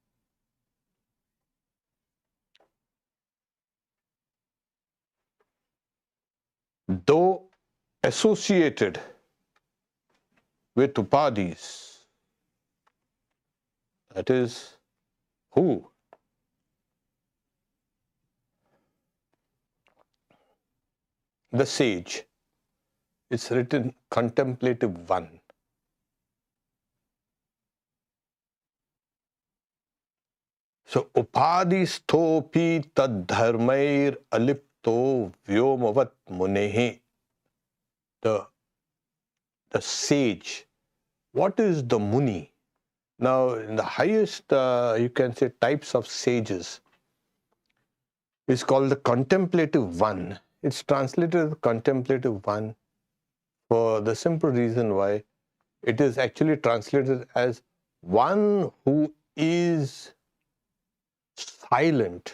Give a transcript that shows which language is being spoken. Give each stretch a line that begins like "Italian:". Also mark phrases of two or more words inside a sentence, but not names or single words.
English: Though associated with upadhis, that is, who? The sage. It's written contemplative one. So,
Sanskrit: upadhistopi tad dharmair alipto vyomavat munehi.
English: The sage. What is the muni? Now, in the highest, you can say, types of sages, is called the contemplative one. It's translated as contemplative one for the simple reason why it is actually translated as one who is silent.